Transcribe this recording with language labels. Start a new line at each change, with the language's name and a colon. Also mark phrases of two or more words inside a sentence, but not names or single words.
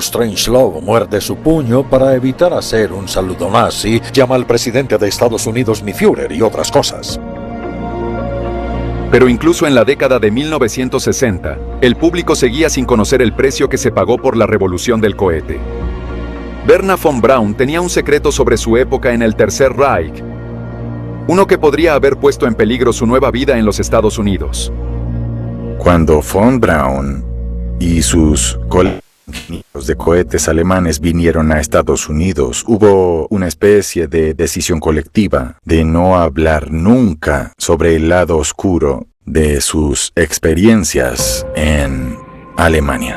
Spanish: Strangelove, muerde su puño para evitar hacer un saludo nazi, llama al presidente de Estados Unidos mi Führer y otras cosas. Pero incluso en la década de 1960, el público seguía sin conocer el precio que se pagó por la revolución del cohete. Wernher von Braun tenía un secreto sobre su época en el Tercer Reich, uno que podría haber puesto en peligro su nueva vida en los Estados Unidos. Cuando von Braun y sus colegas de cohetes alemanes vinieron a Estados Unidos, hubo una especie de decisión colectiva de no hablar nunca sobre el lado oscuro de sus experiencias en Alemania.